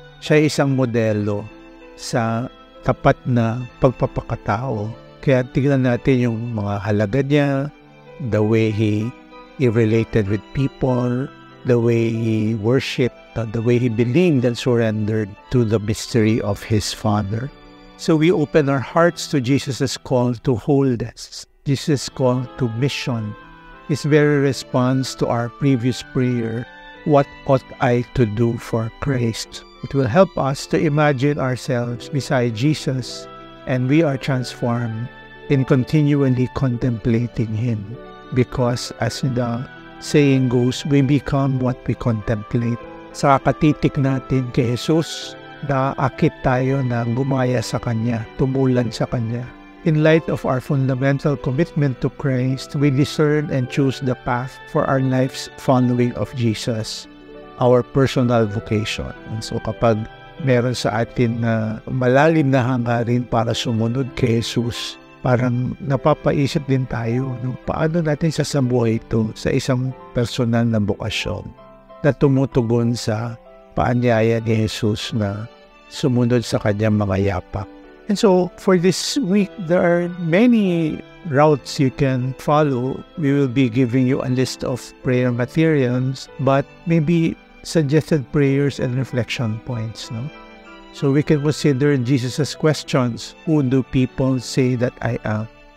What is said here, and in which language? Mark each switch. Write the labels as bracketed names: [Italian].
[Filipino] Siya ay isang modelo sa tapat na pagpapakatao. Kaya tignan natin yung mga halaga niya, [English] the way he related with people, the way he worshipped, the way he believed and surrendered to the mystery of his Father. So we open our hearts to Jesus' call to holiness, Jesus' call to mission, his very response to our previous prayer, what ought I to do for Christ? It will help us to imagine ourselves beside Jesus, and we are transformed in continually contemplating him, because as the saying goes, we become what we contemplate. [Filipino] Sa katitik natin kay Jesus, naakit tayo na gumaya sa Kanya, tumulan sa Kanya. [English] In light of our fundamental commitment to Christ, we discern and choose the path for our life's following of Jesus, our personal vocation. And so [Filipino] kapag meron sa atin na malalim na hangarin para sumunod kay Jesus, parang napapaisip din tayo, paano natin sasabuhay ito sa isang personal na bokasyon na tumutugon sa paanyaya ni Jesus na sumunod sa kanyang mga yapak. [English] And so, for this week, there are many routes you can follow. We will be giving you a list of prayer materials, but maybe suggested prayers and reflection points, no? So we can consider Jesus' questions. Who do people say that I am?